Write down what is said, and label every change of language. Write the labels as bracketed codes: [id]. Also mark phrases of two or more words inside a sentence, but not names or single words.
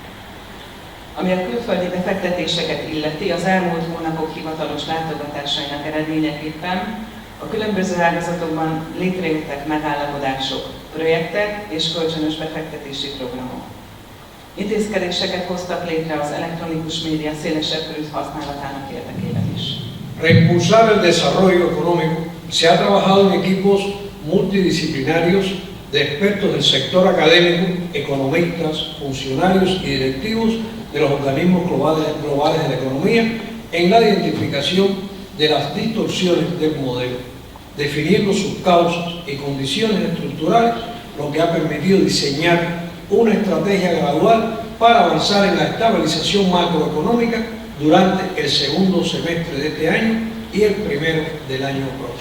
[hu] Ami a külföldi befektetéseket illeti, az elmúlt hónapok hivatalos látogatásainak eredményeképpen a különböző ágazatokban létrejöttek megállapodások, projektek és kölcsönös befektetési programok. Intézkedéseket hoztak létre az elektronikus média szélesebb körű használatának érdekében is. [es] Para impulsar el desarrollo económico, se ha trabajado en equipos multidisciplinarios de expertos del sector académico, economistas, funcionarios y directivos de los organismos globales de la economía en la identificación de las distorsiones del modelo, definiendo sus causas y condiciones estructurales, lo que ha permitido diseñar una estrategia gradual para avanzar en la estabilización macroeconómica durante el segundo semestre de este año y el primero del año próximo.